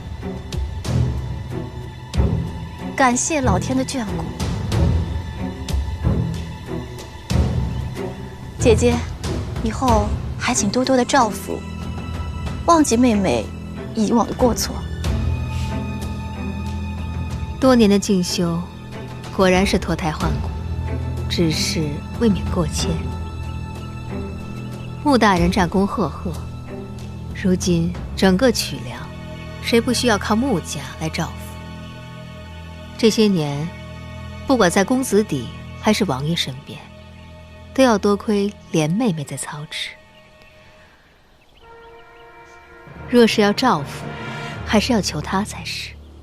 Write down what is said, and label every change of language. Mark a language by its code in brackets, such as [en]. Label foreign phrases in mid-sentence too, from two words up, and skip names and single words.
[zh] 感謝老天的眷顧，姐姐，以後還請多多的照拂，忘記妹妹以往的過錯。多年的進修，果然是脫胎換骨。只是未免過謙。穆大人戰功赫赫，如今整個曲梁，誰不需要靠穆家來照拂？這些年，不管在公子邸還是王爺身邊，都要多虧蓮妹妹在操持。若是要照拂，還是要求她才是。